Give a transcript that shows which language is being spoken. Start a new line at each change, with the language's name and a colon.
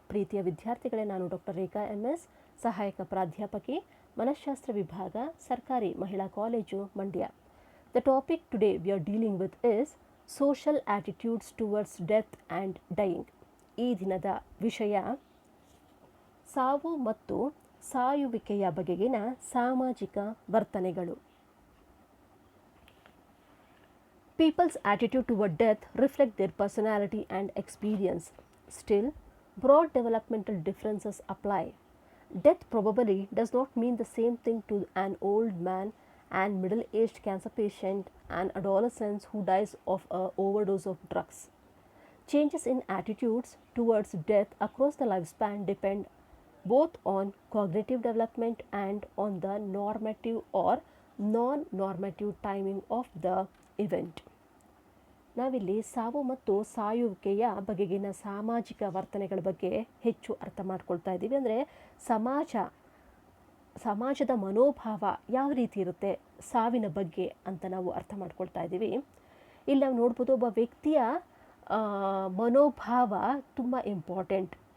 Kannada: ಪ್ರೀತಿಯ ವಿದ್ಯಾರ್ಥಿಗಳೇ, ನಾನು ಡಾಕ್ಟರ್ ರೇಖಾ MS, ಸಹಾಯಕ ಪ್ರಾಧ್ಯಾಪಕಿ, ಮನಃಶಾಸ್ತ್ರ ವಿಭಾಗ, ಸರ್ಕಾರಿ ಮಹಿಳಾ college, Mandya.
English: The topic today we are dealing with is social attitudes towards death and dying.
Kannada: ಈ ದಿನದ ವಿಷಯ ಸಾವು ಮತ್ತು ಸಾಯುವಿಕೆಯ ಬಗೆಗಿನ ಸಾಮಾಜಿಕ ವರ್ತನೆಗಳು.
English: People's attitude toward death reflect their personality and experience. Still, broad developmental differences apply. Death probably does not mean the same thing to an old man, an middle-aged cancer patient, an adolescent who dies of an overdose of drugs. Changes in attitudes towards death across the lifespan depend both on cognitive development and on the normative or non-normative timing of the event.
Kannada: ನಾವಿಲ್ಲಿ ಸಾವು ಮತ್ತು ಸಾಯುವಿಕೆಯ ಬಗೆಗಿನ ಸಾಮಾಜಿಕ ವರ್ತನೆಗಳ ಬಗ್ಗೆ ಹೆಚ್ಚು ಅರ್ಥ ಮಾಡ್ಕೊಳ್ತಾ ಇದ್ದೀವಿ. ಅಂದರೆ ಸಮಾಜದ ಮನೋಭಾವ ಯಾವ ರೀತಿ ಇರುತ್ತೆ ಸಾವಿನ ಬಗ್ಗೆ ಅಂತ ನಾವು ಅರ್ಥ ಮಾಡ್ಕೊಳ್ತಾ ಇದ್ದೀವಿ. ಇಲ್ಲಿ ನಾವು ನೋಡ್ಬೋದು, ಒಬ್ಬ ವ್ಯಕ್ತಿಯ ಮನೋಭಾವ ತುಂಬ ಇಂಪಾರ್ಟೆಂಟ್.